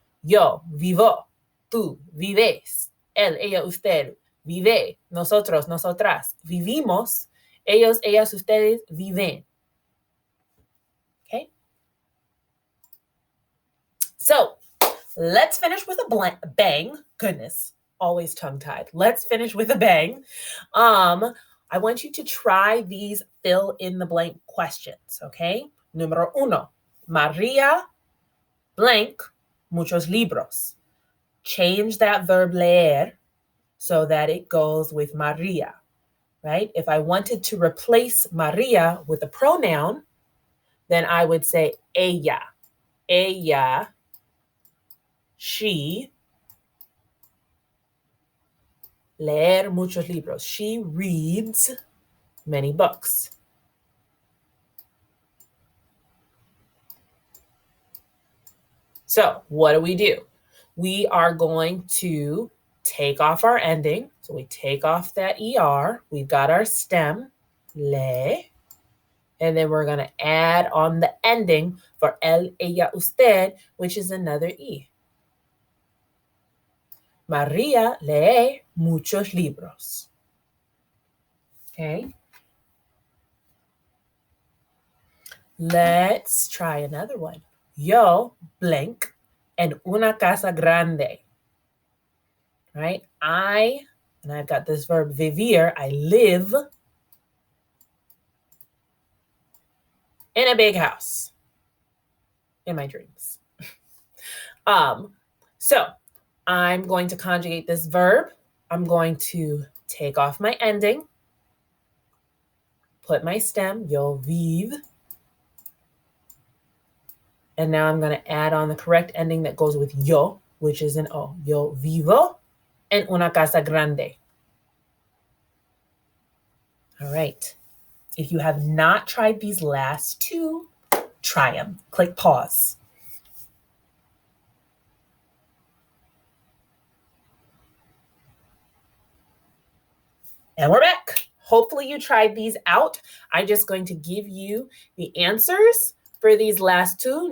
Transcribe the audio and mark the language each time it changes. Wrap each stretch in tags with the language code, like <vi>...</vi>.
<es>Yo, vivo, tú, vives, él, ella, usted, vive, nosotros, nosotras, vivimos, ellos, ellas, ustedes, viven.</es> <en>Okay? So let's finish with bang. Goodness, always tongue-tied. Let's finish with a bang. I want you to try these fill in the blank questions, okay?</en> <es>Número uno, María</es> <en>blank</en> <es>muchos libros.</es> <en>Change that verb leer so that it goes with María, right? If I wanted to replace María with a pronoun, then I would say ella.</en> <es>Ella, she, leer muchos libros.</es> <en>She reads many books. So what do? We are going to take off our ending. So we take off that ER. We've got our stem, le. And then we're going to add on the ending for él, ella, usted, which is another E.</en> <es>María lee muchos libros.</es> <en>Okay. Let's try another one.</en> <es>Yo blank en una casa grande.</es> <en>Right? And I've got this verb vivir, I live in a big house in my dreams. So I'm going to conjugate this verb. I'm going to take off my ending, put my stem,</en> <es>yo vive,</es> <en>and now I'm going to add on the correct ending that goes with yo, which is an O.</en> <es>Yo vivo en una casa grande.</es> <en>All right. If you have not tried these last two, try them. Click pause. And we're back. Hopefully you tried these out. I'm just going to give you the answers for these last two.</en>